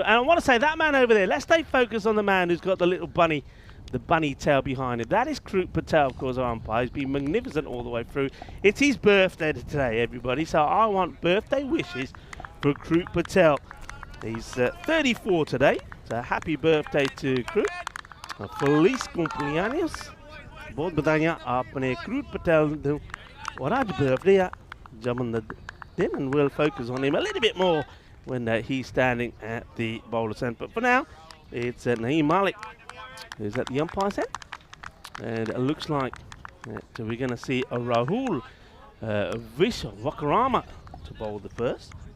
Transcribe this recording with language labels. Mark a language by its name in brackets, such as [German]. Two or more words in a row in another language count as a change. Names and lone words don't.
[English] And I want to say that man over there, let's stay focused on the man who's got the little bunny, the bunny tail behind him. That is Krut Patel, of course, our umpire. He's been magnificent all the way through. It's his birthday today, everybody. So I want birthday wishes for Krut Patel. He's 34 today. So happy birthday to Krut. [Spanish] Feliz cumpleaños. [Hindi] बहुत बधाइयाँ आपने Krut Patel और आज birthday है जब [English] and we'll focus on him a little bit more when he's standing at the bowler's end. But for now, it's Naeem Malik who's at the umpire's end. And it looks like we're going to see a Rahul Vishwakarma to bowl the first.